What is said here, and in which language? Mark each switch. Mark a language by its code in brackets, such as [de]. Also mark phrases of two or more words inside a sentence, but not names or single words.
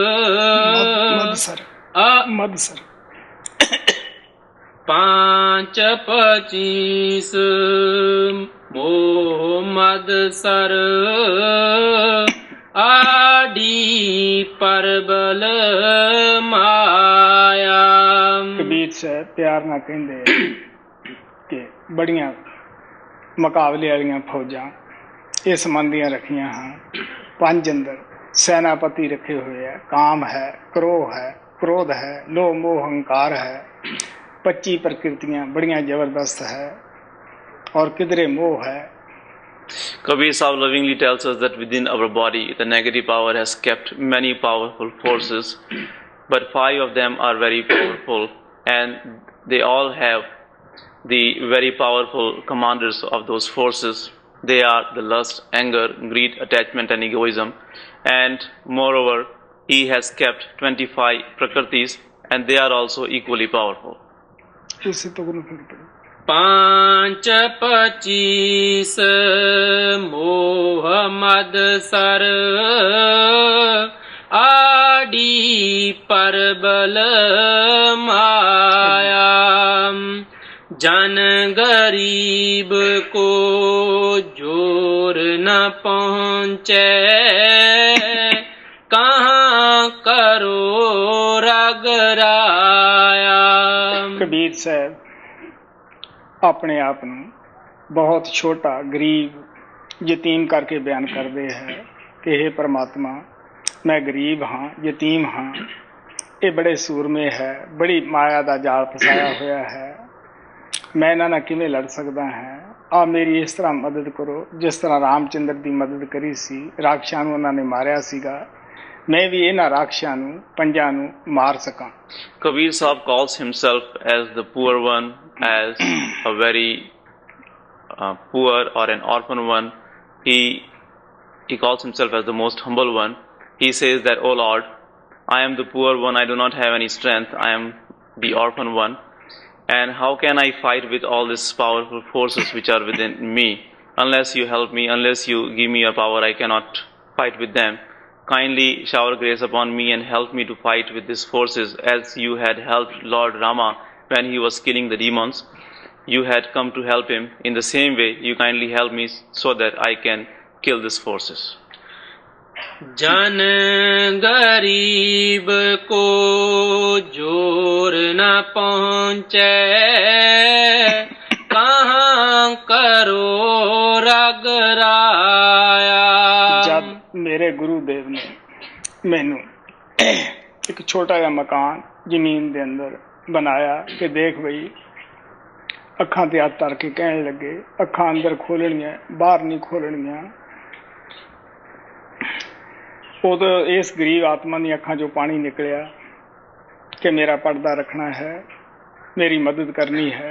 [hi] ਮਦਸਰ 5 25 मोह मद सर, आडी परबल माया। [pa] ਕਬੀਰ ਸਾਹਿਬ ਪਿਆਰ ਨਾਲ ਕਹਿੰਦੇ ਕਿ ਬੜੀਆਂ ਮੁਕਾਬਲੇ ਵਾਲੀਆਂ ਫੌਜਾਂ ਇਸ ਮਨ ਦੀਆਂ ਰੱਖੀਆਂ ਹਨ। 5 ਅੰਦਰ ਸੈਨਾਪਤੀ ਰੱਖੇ ਹੋਏ ਆ, ਕਾਮ ਹੈ, ਕ੍ਰੋਧ ਹੈ, ਕ੍ਰੋਧ ਹੈ, ਲੋਭ ਮੋਹ ਹੰਕਾਰ ਹੈ। 25 ਪ੍ਰਕਿਰਤੀਆਂ ਬੜੀਆਂ ਜ਼ਬਰਦਸਤ ਹੈ ਔਰ ਕਿਧਰੇ ਮੋਹ ਹੈ। [en] Kabir Sahib lovingly tells us that within our body the negative power has kept many powerful forces, but 5 of them are very powerful and they all have the very powerful commanders of those forces. They are the lust, anger, greed, attachment and egoism, and moreover he has kept 25 prakritis and they are also equally powerful. [pa] ਇਸੇ ਤੋਂ ਗੁਰੂ ਫਿਰ ਪੜੋ [hi] 5 25 मोह मद सर, आडी परबल माया। जन गरीब को जोर न पहुँचे, कहाँ करो रगराया। [pa] ਕਬੀਰ ਸਾਹਿਬ ਆਪਣੇ ਆਪ ਨੂੰ ਬਹੁਤ ਛੋਟਾ, ਗਰੀਬ, ਯਤੀਮ ਕਰਕੇ ਬਿਆਨ ਕਰਦੇ ਹੈ ਕਿ हे ਪਰਮਾਤਮਾ, ਮੈਂ ਗਰੀਬ ਹਾਂ, ਯਤੀਮ ਹਾਂ। ਇਹ ਬੜੇ ਸੂਰਮੇ ਹੈ, ਬੜੀ ਮਾਇਆ ਦਾ ਜਾਲ ਫਸਾਇਆ ਹੋਇਆ ਹੈ ਮੈਂ ਇਹਨਾਂ ਨਾਲ ਕਿਵੇਂ ਲੜ ਸਕਦਾ ਹਾਂ, ਆ ਮੇਰੀ ਇਸ ਤਰ੍ਹਾਂ ਮਦਦ ਕਰੋ ਜਿਸ ਤਰ੍ਹਾਂ ਰਾਮਚੰਦਰ ਦੀ ਮਦਦ ਕਰੀ ਸੀ, ਰਾਖਸ਼ਾਂ ਨੂੰ ਉਹਨਾਂ ਨੇ ਮਾਰਿਆ ਸੀਗਾ, ਮੈਂ ਵੀ ਇਹਨਾਂ ਰਾਖਸ਼ਾਂ ਨੂੰ ਪੰਜਾਂ ਨੂੰ ਮਾਰ ਸਕਾਂ। [en] Kabir Sahib calls himself as the poor one, as a very poor or an orphan one. He calls himself as the most humble one. He says that, "Oh Lord, I am the poor one, I do not have any strength, I am the orphan one. And how can I fight with all these powerful forces which are within me? Unless you help me, unless you give me your power, I cannot fight with them. Kindly shower grace upon me and help me to fight with these forces as you had helped Lord Rama when he was killing the demons. You had come to help him. In the same way, you kindly help me so that I can kill these forces." [hi] जन गरीब को जोर न पहुँचे, कहाँ करो रगराया। [pa] ਜਬ ਮੇਰੇ ਗੁਰੂਦੇਵ ਨੇ ਮੈਨੂੰ ਇਕ ਛੋਟਾ ਜਿਹਾ ਮਕਾਨ ਜ਼ਮੀਨ ਦੇ ਅੰਦਰ ਬਣਾਇਆ ਕਿ ਦੇਖ ਬਈ, ਅੱਖਾਂ ਤੇ ਹੱਥ ਧਰ ਕੇ ਕਹਿਣ ਲੱਗੇ, ਅੱਖਾਂ ਅੰਦਰ ਖੋਲ੍ਹਣੀਆਂ ਬਾਹਰ ਨਹੀਂ ਖੋਲ੍ਹਣੀਆਂ। ਉਦੋਂ ਇਸ ਗਰੀਬ ਆਤਮਾ ਦੀ ਅੱਖਾਂ ਚੋਂ ਪਾਣੀ ਨਿਕਲਿਆ ਕਿ ਮੇਰਾ ਪਰਦਾ ਰੱਖਣਾ ਹੈ, ਮੇਰੀ ਮਦਦ ਕਰਨੀ ਹੈ।